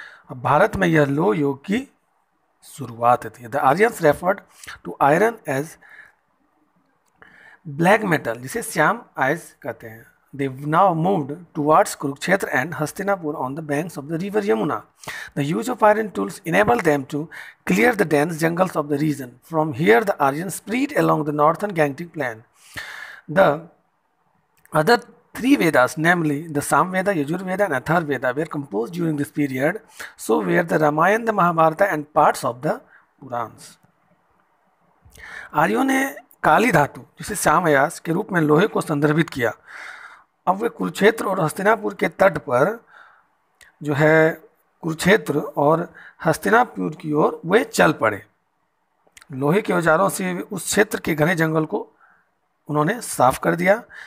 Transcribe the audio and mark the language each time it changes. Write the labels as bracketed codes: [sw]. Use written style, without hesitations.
[hi] अब भारत में यह लोह योग की शुरुआत थी. [en] the Aryans referred to iron as black metal, [hi] जिसे श्याम आयस कहते हैं. [en] They now moved towards Kurukshetra and Hastinapur on the banks of the river Yamuna. The use of iron tools enabled them to clear the dense jungles of the region. From here the Aryans spread along the northern Gangetic plain. The other three Vedas, namely the Samveda, Yajurveda and Atharvaveda, were composed during this period. So were the Ramayana, the Mahabharata and parts of the Purans. [hi] आर्यों ने काली धातु जिसे श्यामयास के रूप में लोहे को संदर्भित किया. अब वे कुरुक्षेत्र और हस्तिनापुर के तट पर जो है कुरुक्षेत्र और हस्तिनापुर की ओर वे चल पड़े. लोहे के औजारों से उस क्षेत्र के घने जंगल को उन्होंने साफ कर दिया.